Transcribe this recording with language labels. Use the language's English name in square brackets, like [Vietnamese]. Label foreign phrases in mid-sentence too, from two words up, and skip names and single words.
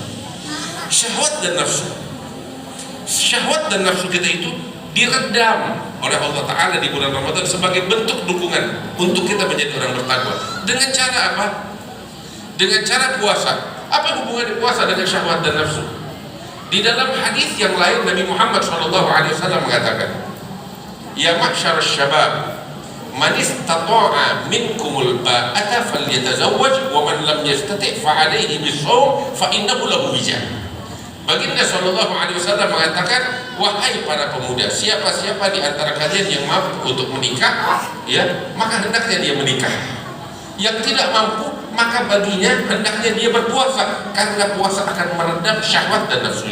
[Indonesian] Syahwat dan nafsu kita itu diredam oleh Allah Ta'ala di bulan Ramadan sebagai bentuk dukungan untuk kita menjadi orang bertakwa. Dengan cara apa? Dengan cara puasa. Apa hubungan puasa dengan syahwat dan nafsu? Di dalam hadis yang lain Nabi Muhammad SAW mengatakan, [Arabic] "يا معشر الشباب, من استطاع منكم الباءة فليتزوج ومن لم يستطع فعليه بالصوم فإنه له وجاء." [Indonesian] Baginda SAW mengatakan, wahai para pemuda, siapa-siapa di antara kalian yang mampu untuk menikah, ya, maka hendaknya dia menikah. Yang tidak mampu, maka baginya hendaknya dia berpuasa, karena puasa akan meredam syahwat dan nafsunya.